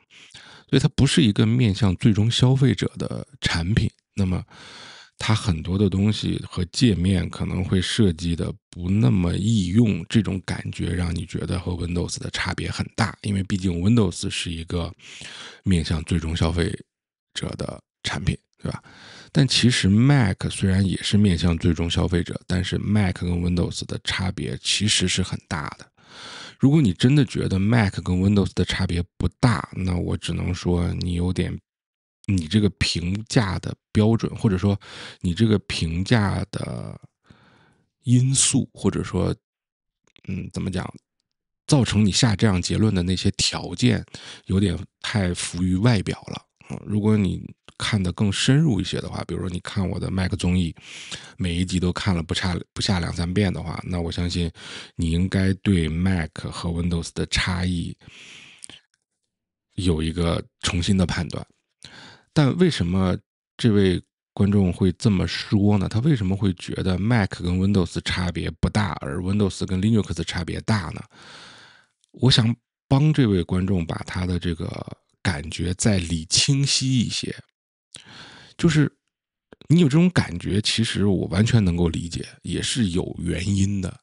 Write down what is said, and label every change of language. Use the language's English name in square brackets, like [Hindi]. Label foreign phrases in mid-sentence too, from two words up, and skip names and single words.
[Chinese] 所以它不是一個面向最終消費者的產品，那麼它很多的東西和界面可能會設計的不那麼易用，這種感覺讓你覺得和 Windows 的差別很大，因為畢竟 Windows 是一個面向最終消費者的產品，對吧？但其實 Mac 雖然也是面向最終消費者，但是 Mac 跟 Windows 的差別其實是很大的。如果你真的覺得 Mac 跟 Windows 的差別不大，那我只能說你这個評價的標準，或者說你這個評價的因素，或者說怎麼講，造成你下這樣結論的那些條件有點太浮於外表了。如果你看得更深入一些的話，比如說你看我的 Mac 綜藝，每一集都看了不下2-3遍的話，那我相信你應該對 Mac 和 Windows 的差異有一個重新的判斷。但為什麼這位觀眾會這麼說呢？他為什麼會覺得 Mac 跟 Windows 差別不大，而 Windows 跟 Linux 差別大呢？我想幫這位觀眾把他的这个感觉再理清晰一些。就是你有这种感觉，其實我完全能夠理解，也是有原因的。